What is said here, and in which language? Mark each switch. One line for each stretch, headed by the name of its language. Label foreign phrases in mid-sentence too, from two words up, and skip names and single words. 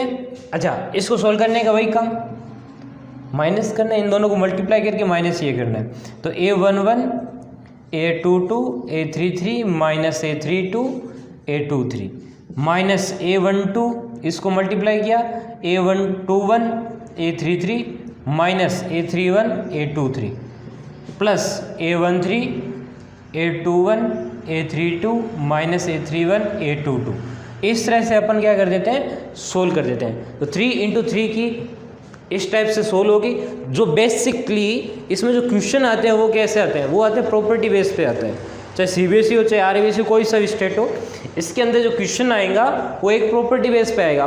Hindi: अच्छा, इसको सोल्व करने का वही काम, माइनस करना है, इन दोनों को मल्टीप्लाई करके माइनस ये करना है। तो A11, A22, A33 माइनस A32, A23 माइनस A12, इसको मल्टीप्लाई किया A21, A33 माइनस A31, A23 प्लस A13, A21, A32 माइनस A31, A22। इस तरह से अपन क्या कर देते हैं? सोल्व कर देते हैं। तो 3 × 3 की इस टाइप से सोल्व होगी। जो बेसिकली इसमें जो क्वेश्चन आते हैं वो कैसे आते हैं? वो आते हैं
English: property base
Hindi: पे आते हैं। चाहे CBSE हो चाहे RBSE, कोई सा भी स्टेट हो, इसके अंदर जो क्वेश्चन आएगा वो एक
English: property base
Hindi: पे आएगा।